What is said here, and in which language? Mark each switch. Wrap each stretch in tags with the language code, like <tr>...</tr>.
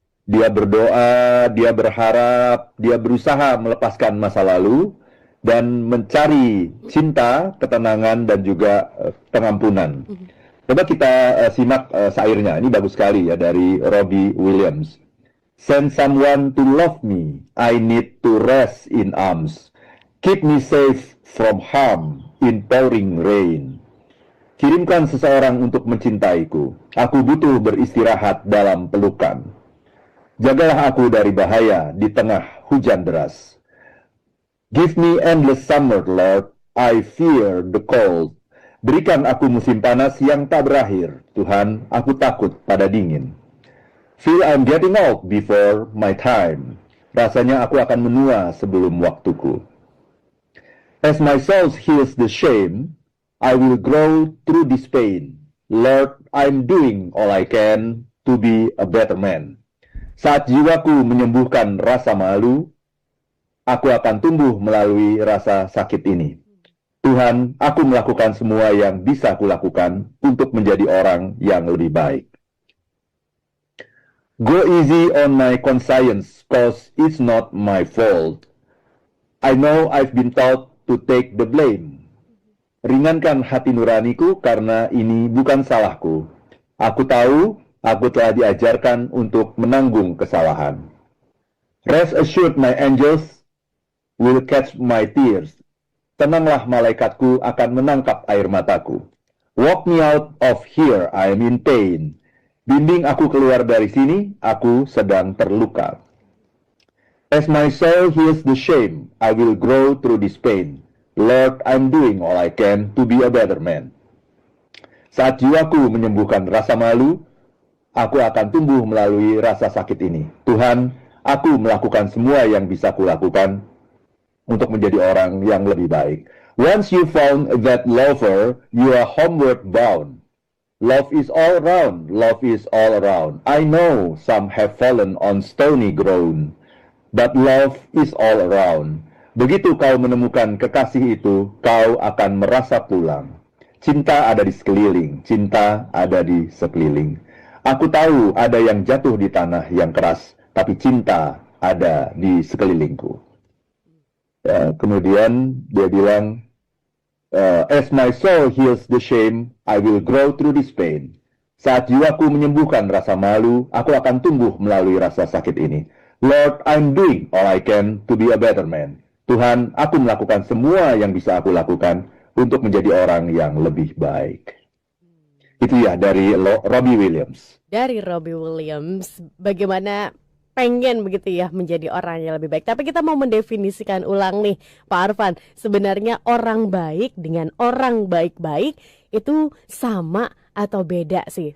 <id>Dia berdoa, dia berharap, dia berusaha melepaskan masa lalu dan mencari cinta, ketenangan, dan juga pengampunan. Coba kita simak syairnya, ini bagus sekali ya, dari Robbie Williams.</id> <en>Send someone to love me, I need to rest in arms. Keep me safe from harm in pouring rain.</en> <id>Kirimkan seseorang untuk mencintaiku, aku butuh beristirahat dalam pelukan. Jagalah aku dari bahaya di tengah hujan deras.</id> <en>Give me endless summer, Lord, I fear the cold.</en> <id>Berikan aku musim panas yang tak berakhir, Tuhan, aku takut pada dingin.</id> <en>Feel I'm getting old before my time.</en> <id>Rasanya aku akan menua sebelum waktuku.</id> <en>As my soul heals the shame, I will grow through this pain. Lord, I'm doing all I can to be a better man.</en> <id>Saat jiwaku menyembuhkan rasa malu, aku akan tumbuh melalui rasa sakit ini. Tuhan, aku melakukan semua yang bisa kulakukan untuk menjadi orang yang lebih baik.</id> <en>Go easy on my conscience, cause it's not my fault. I know I've been taught to take the blame.</en> <id>Ringankan hati nuraniku karena ini bukan salahku. Aku tahu aku telah diajarkan untuk menanggung kesalahan.</id> <en>Rest assured my angels will catch my tears.</en> <id>Tenanglah, malaikatku akan menangkap air mataku.</id> <en>Walk me out of here, I am in pain.</en> <id>Bimbing aku keluar dari sini, aku sedang terluka.</id> <en>As my soul heals the shame, I will grow through this pain. Lord, I'm doing all I can to be a better man.</en> <id>Saat jiwaku menyembuhkan rasa malu, aku akan tumbuh melalui rasa sakit ini. Tuhan, aku melakukan semua yang bisa kulakukan untuk menjadi orang yang lebih baik.</id> <en>Once you found that lover, you are homeward bound. Love is all around, love is all around. I know some have fallen on stony ground, but love is all around.</en> <id>Begitu kau menemukan kekasih itu, kau akan merasa pulang. Cinta ada di sekeliling, cinta ada di sekeliling. Aku tahu ada yang jatuh di tanah yang keras, tapi cinta ada di sekelilingku. Ya, kemudian dia bilang,</id> <en>as my soul heals the shame, I will grow through this pain.</en> <id>Saat jiwaku menyembuhkan rasa malu, aku akan tumbuh melalui rasa sakit ini.</id> <en>Lord, I'm doing all I can to be a better man.</en> <id>Tuhan, aku melakukan semua yang bisa aku lakukan untuk menjadi orang yang lebih baik. Itu ya dari Robbie Williams. Dari Robbie Williams, bagaimana pengen begitu ya menjadi orang yang lebih baik. Tapi kita mau mendefinisikan ulang nih Pak Arfan, sebenarnya orang baik dengan orang baik-baik itu sama atau beda sih?</id>